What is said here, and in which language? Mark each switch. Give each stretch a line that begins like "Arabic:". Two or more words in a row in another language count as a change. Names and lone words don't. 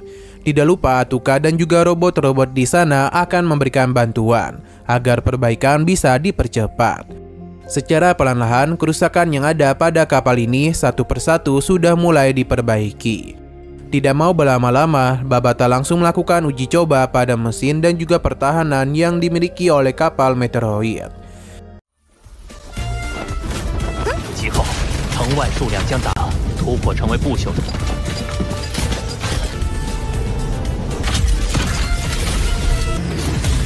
Indonesian: Tidak lupa Atuka dan juga robot-robot di sana akan memberikan bantuan agar perbaikan bisa dipercepat. Secara perlahan-lahan, kerusakan yang ada pada kapal ini satu persatu sudah mulai diperbaiki. Tidak mau berlama-lama, Babata langsung melakukan uji coba pada mesin dan juga pertahanan yang dimiliki oleh kapal meteoroid.
Chinese: 其后，城外数量将大突破成为不朽的。啊！